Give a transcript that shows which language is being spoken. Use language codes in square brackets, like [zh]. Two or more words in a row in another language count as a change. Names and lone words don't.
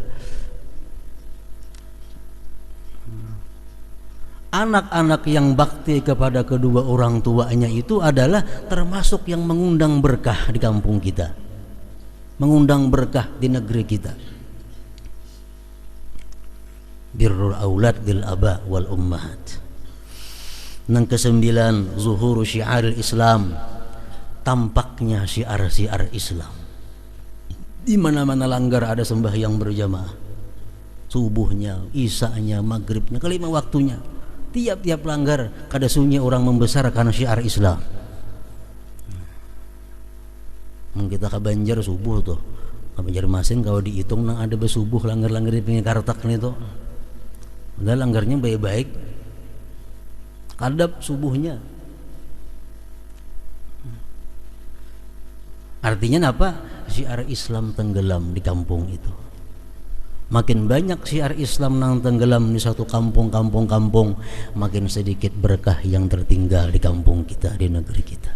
[id] Anak-anak yang bakti kepada kedua orang tuanya itu adalah termasuk yang mengundang berkah di kampung kita, mengundang berkah di negeri kita. [ar] بر الأولاد للآباء والأمهات. [id] Yang kesembilan, [ar] ظهور شعار الإسلام, [id] tampaknya syiar-syiar Islam. Di mana-mana langgar ada sembahyang berjamaah, subuhnya, isanya, maghribnya, kelima waktunya. [bjn] Tiap-tiap langgar kada sunyi orang membesarkan syiar Islam. Kita ke Banjar subuh tuh, ke Banjarmasin kalau dihitung nang ada besubuh langgar-langgar di pinggir kartak nih tuh. Udah langgarnya baik-baik, kadap subuhnya. [id] Artinya apa? Syiar Islam tenggelam di kampung itu. Makin banyak syiar Islam yang tenggelam di satu kampung, makin sedikit berkah yang tertinggal di kampung kita, di negeri kita.